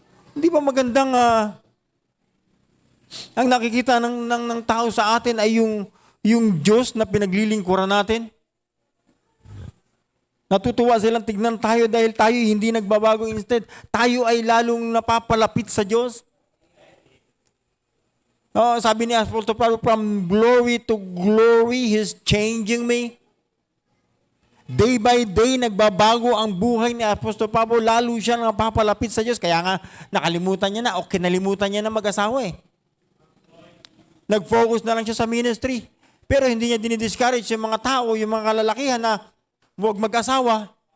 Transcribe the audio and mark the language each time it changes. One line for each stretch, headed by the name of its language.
Filipino: Hindi ba magandang ang nakikita ng tao sa atin ay yung Diyos na pinaglilingkuran natin? Natutuwa silang tignan tayo dahil tayo hindi nagbabago. Instead, tayo ay lalong napapalapit sa Diyos. Sabi ni Apostol Pablo,
English: from glory to glory, He's changing me. Day by day,
Filipino: nagbabago ang buhay ni Apostol Pablo. Lalo siya napapalapit sa Diyos. Kaya nga, nakalimutan niya na o kinalimutan niya na mag-asawa eh. Nag-focus na lang siya sa ministry. Pero hindi niya dinidiscourage yung mga tao, yung mga kalalakihan na huwag mag-asawa.